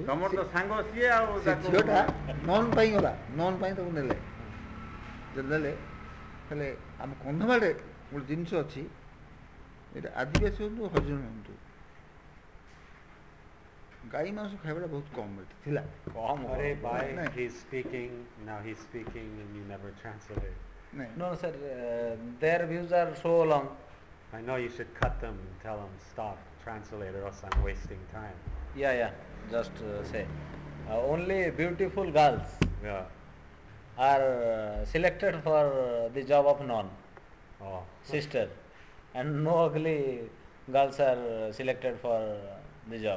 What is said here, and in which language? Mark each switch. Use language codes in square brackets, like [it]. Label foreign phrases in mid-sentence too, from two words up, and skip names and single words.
[or] ତମର ତ ସାଙ୍ଗ ସିଏ ଆଉ ସେ ଝିଅଟା ନନ୍ ପାଇଁ ଗଲା, ନନ୍ ପାଇଁ ତାକୁ ନେଲେ। ନେଲେ ହେଲେ ଆମ କନ୍ଧମାଳରେ ଗୋଟେ ଜିନିଷ ଅଛି, ଏଇଟା ଆଦିବାସୀ ହୁଅନ୍ତୁ ହରିଜନ ହୁଅନ୍ତୁ, ଗାଈ ମାଂସ ଖାଇବାଟା ବହୁତ କମ୍ ଏଠି ଥିଲା। [en] He's speaking, now he's speaking and you never translate. No, sir, their views are so long. I know you should cut them and tell them stop, translate, or else I'm wasting time. Yeah, just say. Only beautiful girls are selected for the job of nun, sister, and no ugly girls are selected for the job.